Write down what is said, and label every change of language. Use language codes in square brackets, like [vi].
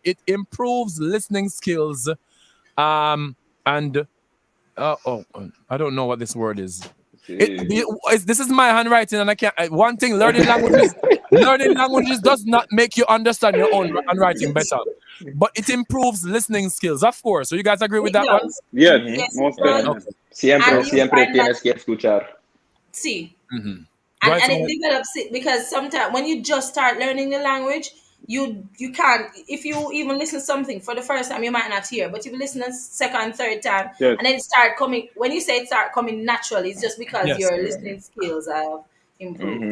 [en] It improves listening skills, and I don't know what this word is. This is my handwriting, and I can't. One thing, learning languages does not make you understand your own handwriting better, but it improves listening skills, of course. So you guys agree with that one? Yes, most definitely. [es] Siempre tienes que escuchar. [en] See. Mm-hmm. And it develops it, because sometimes when you just start learning the language, you can't, if you even listen to something for the first time, you might not hear, but if you listen a second, third time, and then it start coming, when you say it start coming naturally, it's just because your listening skills have improved.